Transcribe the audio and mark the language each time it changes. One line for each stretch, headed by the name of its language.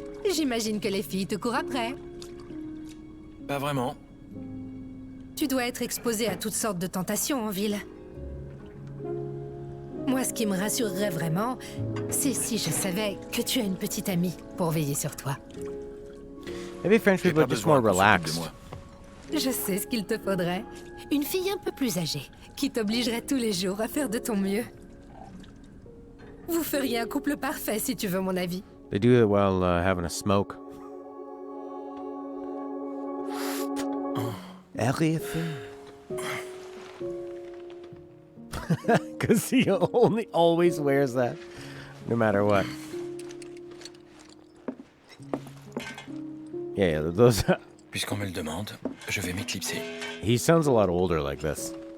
French: J'imagine que les filles te courent après. Pas vraiment. Tu dois être exposé à toutes sortes de tentations en ville. Moi, ce qui me rassurerait vraiment, c'est si je savais que tu as une petite amie pour veiller sur toi.
English: Maybe French people are just more relaxed.
French: Je sais ce qu'il te faudrait. Une fille un peu plus âgée, qui t'obligerait tous les jours à faire de ton mieux. Vous feriez un couple parfait, si tu veux mon avis.
English: They do it while having a smoke. Everything. Because he only always wears that, no matter what. Yeah, those.
French: Puisqu'on me le demande, je vais m'éclipser.
English: He sounds a lot older like this.